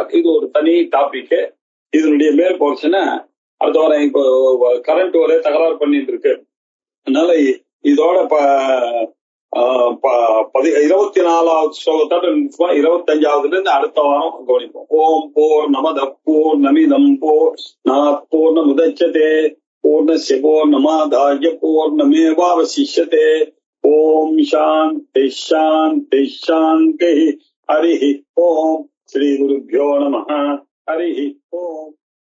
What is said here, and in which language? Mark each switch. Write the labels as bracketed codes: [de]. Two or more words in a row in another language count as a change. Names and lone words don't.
[ta] இது ஒரு தனி டாபிக். இதனுடைய மேல் போர்ஷனை அடுத்த வாரம் இப்போ கரண்ட் ஒரே தகராறு பண்ணிட்டு இருக்கு. அதனால இதோட 24வது ஸ்லோகத்தோட 25வதுல இருந்து அடுத்த வாரம் கவனிப்போம். [sa] ॐ पूर्णमद पूर्णमिदम् पूर्णमुदच्यते पूर्णस्य पूर्णमादाय पूर्णमेवावशिष्यते. ॐ शान्तिः शान्तिः शान्तिः. हरि ॐ। श्री गुरुभ्यो नमः. हरि ॐ.